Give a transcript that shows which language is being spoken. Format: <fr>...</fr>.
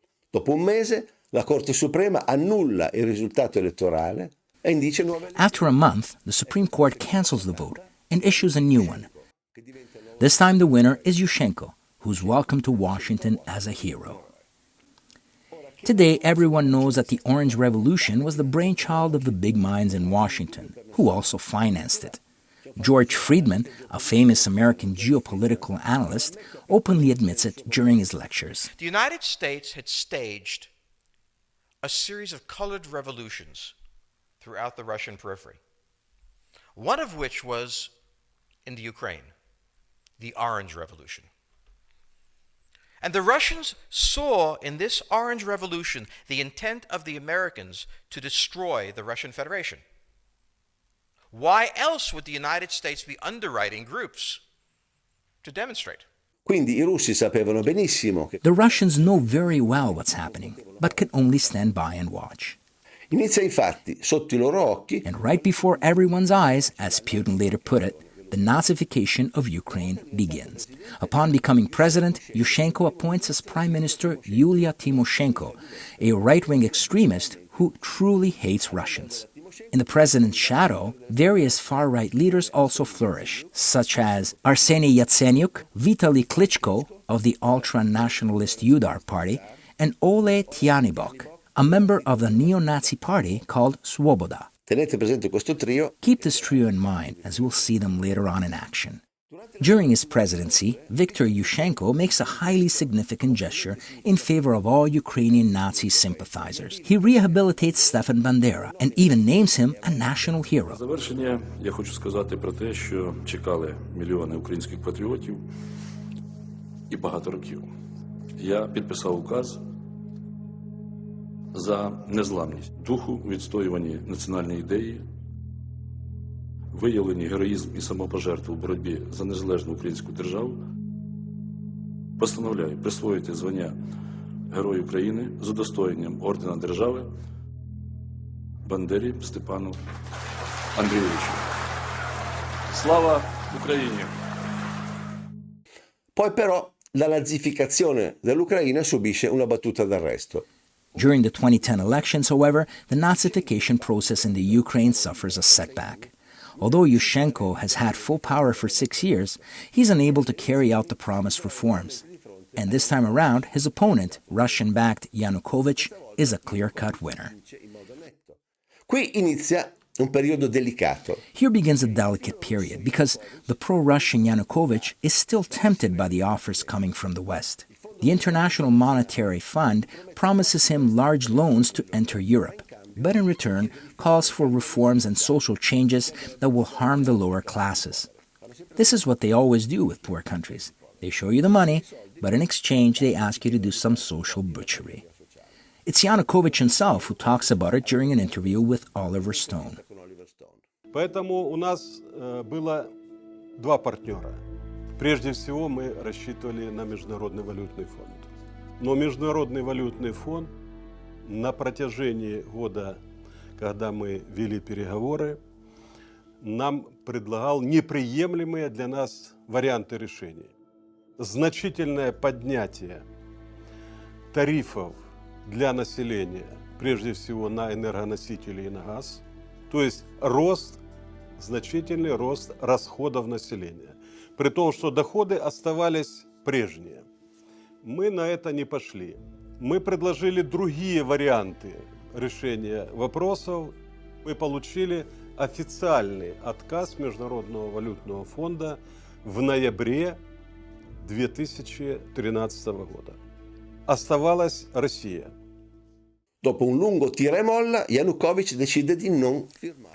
<it>dopo un mese, la Corte Suprema annulla il risultato elettorale e indice nuove elezioni.</it> <en>After a month, the Supreme Court cancels the vote and issues a new one. This time the winner is Yushchenko, who's welcomed to Washington as a hero. Today, everyone knows that the Orange Revolution was the brainchild of the big minds in Washington, who also financed it. George Friedman, a famous American geopolitical analyst, openly admits it during his lectures. The United States had staged a series of colored revolutions throughout the Russian periphery, one of which was in the Ukraine, the Orange Revolution. And the Russians saw in this Orange Revolution the intent of the Americans to destroy the Russian Federation. Why else would the United States be underwriting groups to demonstrate?</en> <it>Quindi i russi sapevano benissimo che</it> <en>The Russians know very well what's happening, but can only stand by and watch.</en> <it>inizia infatti sotto i loro occhi</it> <en>And right before everyone's eyes, as Putin later put it, the Nazification of Ukraine begins. Upon becoming president, Yushchenko appoints as Prime Minister Yulia Tymoshenko, a right-wing extremist who truly hates Russians. In the president's shadow, various far-right leaders also flourish, such as Arseniy Yatsenyuk, Vitaly Klitschko of the ultra-nationalist Udar party, and Ole Tyanibok, a member of the neo-Nazi party called Svoboda.</en> <it>Tenete presente questo trio.</it> <en>Keep this trio in mind, as we'll see them later on in action. During his presidency, Viktor Yushchenko makes a highly significant gesture in favor of all Ukrainian Nazi sympathizers. He rehabilitates Stefan Bandera and even names him a national hero.</en> <uk>Завершення я хочу сказати про те, що чекали мільйони українських патріотів і багато років. Я підписав указ за незламність духу, відстоюванні національної ідеї, виявлені героїзм і самопожертву в боротьбі за незалежну українську державу, постановляю присвоїти звання Герой України з удостоєнням ордена держави Бандері Степану Андрійовичу. Слава Україні!</uk> <it>Poi però la nazificazione dell'Ucraina subisce una battuta d'arresto.</it> <en>During the 2010 elections, however, the Nazification process in the Ukraine suffers a setback. Although Yushchenko has had full power for 6 years, he's unable to carry out the promised reforms. And this time around, his opponent, Russian-backed Yanukovych, is a clear-cut winner.</en> <it>Qui inizia un periodo delicato.</it> <en>Here begins a delicate period because the pro-Russian Yanukovych is still tempted by the offers coming from the West. The International Monetary Fund promises him large loans to enter Europe, but in return calls for reforms and social changes that will harm the lower classes. This is what they always do with poor countries. They show you the money, but in exchange they ask you to do some social butchery. It's Yanukovych himself who talks about it during an interview with Oliver Stone.</en> <ru>Поэтому у нас было два партнера. Прежде всего мы рассчитывали на Международный валютный фонд. Но Международный валютный фонд на протяжении года, когда мы вели переговоры, нам предлагал неприемлемые для нас варианты решений. Значительное поднятие тарифов для населения, прежде всего на энергоносители и на газ, то есть значительный рост расходов населения, при том, что доходы оставались прежние. Мы на это не пошли. Мы предложили другие варианты решения вопросов. Мы получили официальный отказ Международного валютного фонда в ноябре 2013 года. Оставалась Россия.</ru> <it>Dopo un lungo tira e molla, Yanukovych decide di non firmare.</it>